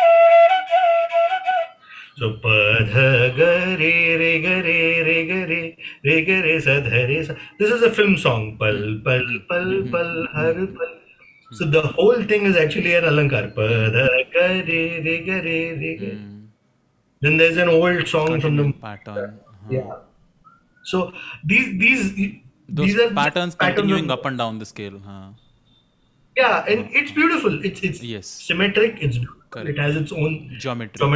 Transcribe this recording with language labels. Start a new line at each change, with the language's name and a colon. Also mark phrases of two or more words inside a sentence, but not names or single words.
English: so pa dha ga re re ga re re ga re re ga re sa dha re sa. This is a film song.
Hindi: Pal pal pal pal har pal.
English: So the whole thing is actually an Alankar. Pa dha ga re ga re ga. Then there's an old song from the Continuing pattern. yeah. So Those these are just patterns patterns continuing of up and down the scale. yeah, and it's beautiful. It's Yes, symmetric. It's beautiful. It correct. has its own Geometry.